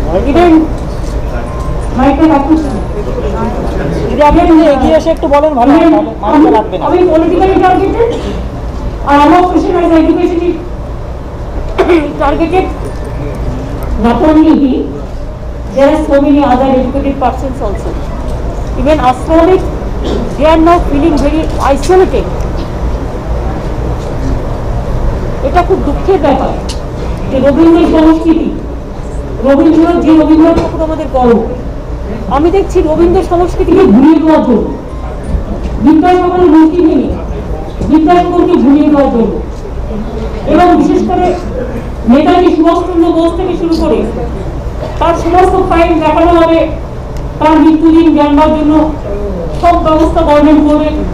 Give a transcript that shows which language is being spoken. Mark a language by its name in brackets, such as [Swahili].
[Bangla] Even মাইকটা রাখুন, এগিয়ে এসে একটু বলেন, ভালো লাগবে না। আমি পলিটিক্যালি টার্গেটেড, আর আমার question [English] as education targeted. Not only he, there are so many other educated persons also. Even astronomers, they are now feeling very isolated. [Bangla] এটা খুব দুঃখের ব্যাপার যে রবীন্দ্র সংস্কৃতি, রবীন্দ্র যে রবীন্দ্রনাথ ঠাকুর আমাদের গর্ব, আমি দেখছি রবীন্দ্র সংস্কৃতিকে ভুলিয়ে দেওয়ার জন্য বিদ্যাসাগরের মূর্তি ভেঙে বিদ্যাসাগরকে ভুলিয়ে দেওয়ার জন্য, এবং বিশেষ করে নেতাজি সুভাষচন্দ্র বোস থেকে শুরু করে তার সমস্ত ফাইল দেখানো হবে, তার মৃত্যুদিন জানবার জন্য সব ব্যবস্থা গভর্নমেন্ট করবে।